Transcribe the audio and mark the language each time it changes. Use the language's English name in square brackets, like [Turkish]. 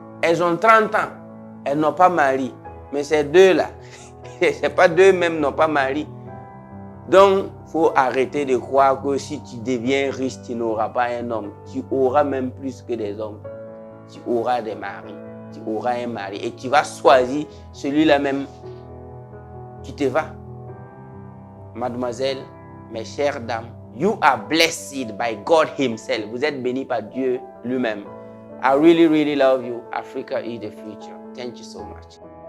[French] Elles ont 30 ans, elles n'ont pas mari. Mais ces deux-là, c'est pas deux même n'ont pas mari. Donc, il faut arrêter de croire que si tu deviens riche, tu n'auras pas un homme. Tu auras même plus que des hommes. Tu auras des maris. Tu auras un mari. Et tu vas choisir celui-là même qui te va. Mademoiselle, mes chères dames, [English] you are blessed by God himself. [French] Vous êtes bénis par Dieu lui-même. [English] I really, really love you. Africa is the future. Thank you so much.